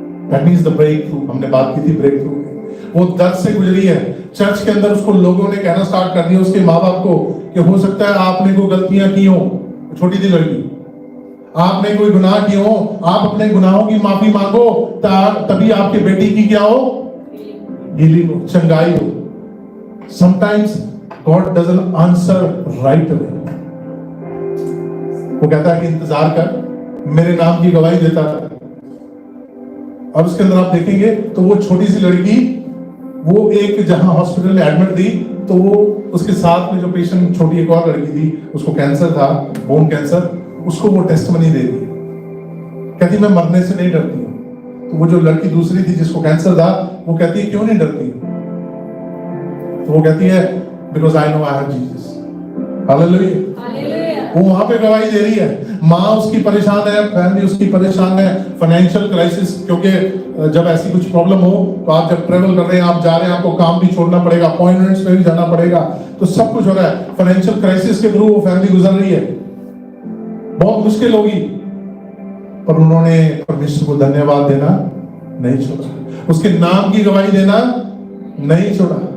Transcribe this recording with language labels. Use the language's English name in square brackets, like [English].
[English] that means the breakthrough, [Hindi] हमने बात की थी ब्रेक थ्रू की। वो दर्द से गुजरी है। चर्च के अंदर उसको लोगों ने कहना स्टार्ट कर दिया, उसके माँ बाप को, कि हो सकता है आपने कोई गलतियां की हो, छोटी सी लड़की, आपने कोई गुनाह किए हो, आप अपने गुनाहों की माफी मांगो, तभी आपके बेटी की क्या हो? हीलिंग हो, चंगाई हो। [English] Sometimes God doesn't answer right away। [Hindi] वो कहता है कि इंतजार कर, मेरे नाम की गवाही देता है। और उसके अंदर आप देखेंगे तो वो छोटी सी लड़की, वो एक जहां हॉस्पिटल में एडमिट थी, तो वो उसके साथ में जो पेशेंट, छोटी एक और लड़की थी, उसको कैंसर था, बोन कैंसर, उसको वो टेस्टमनी दे दी, कहती मैं मरने से नहीं डरती हूँ। तो वो जो लड़की दूसरी थी जिसको कैंसर था, वो कहती है क्यों नहीं डरती? तो वो कहती है [English] because I know I have Jesus। [Hindi] Hallelujah. वो वहां पे गवाही दे रही है। माँ उसकी परेशान है, फैमिली उसकी परेशान है, फाइनेंशियल क्राइसिस, क्योंकि जब ऐसी कुछ प्रॉब्लम हो तो आप जब ट्रेवल कर रहे हैं, आप जा रहे हैं, आपको काम भी छोड़ना पड़ेगा, अपॉइंटमेंट्स में भी जाना पड़ेगा, तो सब कुछ हो रहा है। फाइनेंशियल क्राइसिस के थ्रू वो फैमिली गुजर रही है, बहुत मुश्किल होगी, पर उन्होंने परमेश्वर को धन्यवाद देना नहीं छोड़ा, उसके नाम की गवाही देना नहीं छोड़ा।